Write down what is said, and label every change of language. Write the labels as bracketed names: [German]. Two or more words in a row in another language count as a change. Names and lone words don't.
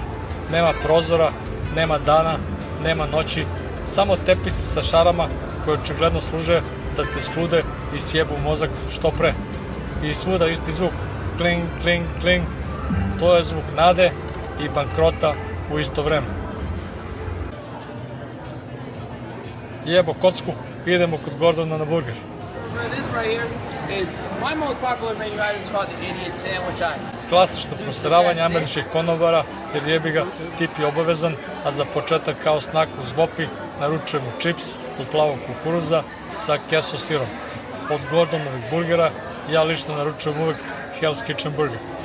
[Serbian] Nema prozora, nema dana, nema noći, samo tepisi sa šarama koje očigledno služe da te slude i sjebu mozak što pre. I svuda isti zvuk, kling, kling, kling, to je zvuk nade i bankrota u isto vreme. Jebo kocku, idemo kod Gordona na burger. [English] Try this right here. is my most popular menu item is called the Idiot Sandwich Eye. [Serbian] Klasično proseravanje američkih konobara, jer jebi ga, tip je obavezan, a za početak kao snak uz vopi naručujemo čips od plavog kukuruza sa keso sirom. Od Gordonovih burgera ja lično naručujem uvek Hell's Kitchen burger.